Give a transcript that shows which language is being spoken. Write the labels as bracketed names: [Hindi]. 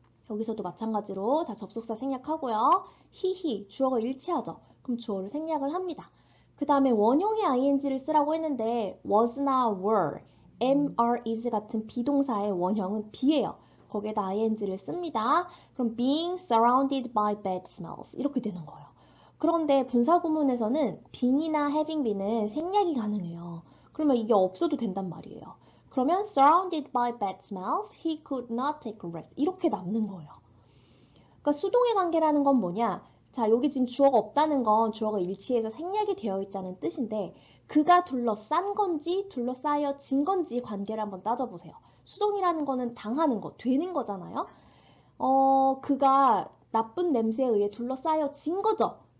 [Korean] 여기서도 마찬가지로 자, 접속사 생략하고요. he, 주어가 일치하죠? 그럼 주어를 생략을 합니다. 그 다음에 원형의 ing를 쓰라고 했는데 was나 were, am, are, is 같은 비동사의 원형은 be예요. 거기에다 ing를 씁니다. 그럼 [English] being surrounded by bad smells [Korean] 이렇게 되는 거예요. 그런데 분사구문에서는 being이나 having be는 생략이 가능해요. 그러면 이게 없어도 된단 말이에요. [English] 그러면 surrounded by bad smells, he could not take a rest. [Korean] 이렇게 남는 거예요. 그러니까 수동의 관계라는 건 뭐냐? 자, 여기 지금 주어가 없다는 건 주어가 일치해서 생략이 되어 있다는 뜻인데 그가 둘러싼 건지 둘러싸여진 건지 관계를 한번 따져보세요. 수동이라는 거는 당하는 거, 되는 거잖아요. 그가 나쁜 냄새에 의해 둘러싸여진 거죠.